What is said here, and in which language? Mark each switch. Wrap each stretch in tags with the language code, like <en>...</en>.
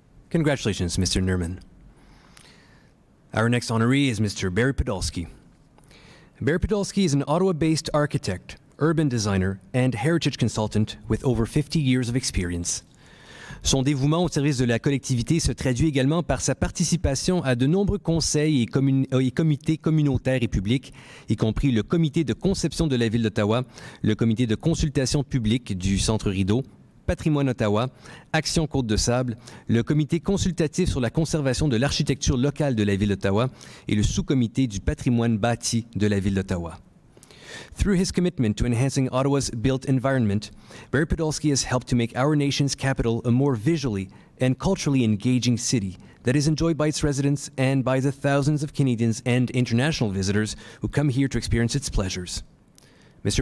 <en>Congratulations, Mr. Nerman. Our next honoree is Mr. Barry Podolsky. Barry Podolsky is an Ottawa-based architect, urban designer, and heritage consultant with over 50 years of experience.</en> <fr>Son dévouement au service de la collectivité se traduit également par sa participation à de nombreux conseils et comités communautaires et publics, y compris le comité de conception de la Ville d'Ottawa, le comité de consultation publique du Centre Rideau, Patrimoine Ottawa, Action Côte-de-Sable, le comité consultatif sur la conservation de l'architecture locale de la Ville d'Ottawa et le sous-comité du patrimoine bâti de la Ville d'Ottawa.</fr> <en>Through his commitment to enhancing Ottawa's built environment, Barry Podolsky has helped to make our nation's capital a more visually and culturally engaging city that is enjoyed by its residents and by the thousands of Canadians and international visitors who come here to experience its pleasures. Mr.</en>